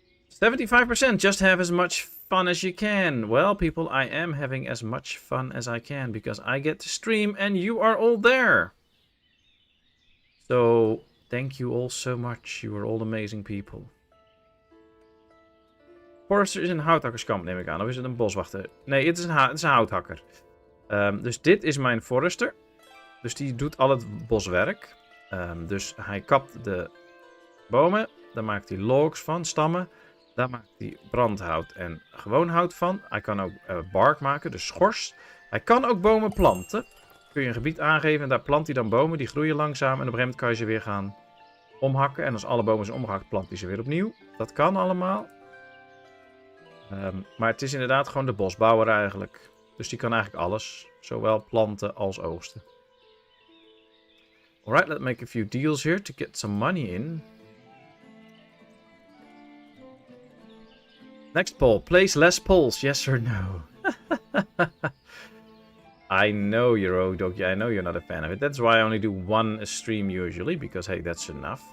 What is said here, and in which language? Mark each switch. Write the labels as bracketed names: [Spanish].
[English] 75%, just have as much fun as you can. Well, people, I am having as much fun as I can because I get to stream and you are all there. So, thank you all so much. You are all amazing people. [Dutch] Forester is een houthakkerskamp, neem ik aan. Of is het een boswachter? Nee, het is een houthakker. Dus dit is mijn forester. Dus die doet al het boswerk. Dus hij kapt de bomen. Daar maakt hij logs van, stammen. Daar maakt hij brandhout en gewoon hout van. Hij kan ook bark maken, dus schors. Hij kan ook bomen planten. Kun je een gebied aangeven en daar plant hij dan bomen. Die groeien langzaam en op een gegeven moment kan je ze weer gaan omhakken. En als alle bomen zijn omgehakt, plant hij ze weer opnieuw. Dat kan allemaal. Maar het is inderdaad gewoon de bosbouwer eigenlijk. Dus die kan eigenlijk alles. Zowel planten als oogsten. [English] Alright, let's make a few deals here to get some money in. Next poll. Place less polls, yes or no? I know you're Odog. I know you're not a fan of it. That's why I only do one stream usually, because hey, that's enough.